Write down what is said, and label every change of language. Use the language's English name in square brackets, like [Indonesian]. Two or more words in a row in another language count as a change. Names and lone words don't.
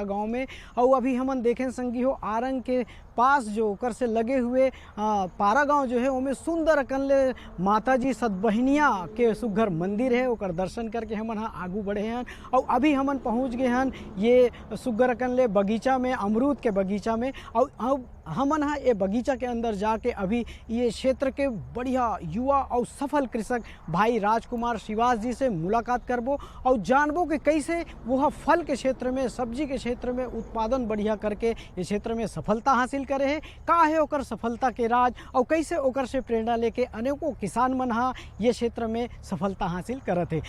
[Chhattisgarhi] गांव में और अभी हमन देखें संगी हो आरंग के पास जो ओकर से लगे हुए पारा गांव जो है उनमें सुंदर अकन ले माताजी सतबहिनिया के सुग्घर मंदिर है, ओकर दर्शन करके हमन हा आगू बढ़े हैं और अभी हमन पहुंच गए हैं ये सुग्घर अकन ले बगीचा में, अमरूद के बगीचा में। और हमन हा ये बगीचा के अंदर जाके अभी ये क्षेत्र के बढ़िया युवा और सफल कृषक भाई राजकुमार श्रीवास जी से मुलाकात करबो और जानबो कि कैसे वह फल के क्षेत्र में, सब्जी के क्षेत्र में उत्पादन बढ़िया करके ये क्षेत्र में सफलता हासिल करे है, का है ओकर सफलता के राज और कैसे ओकर से प्रेरणा लेके अनेकों किसान मन हा ये क्षेत्र में सफलता हासिल करत है।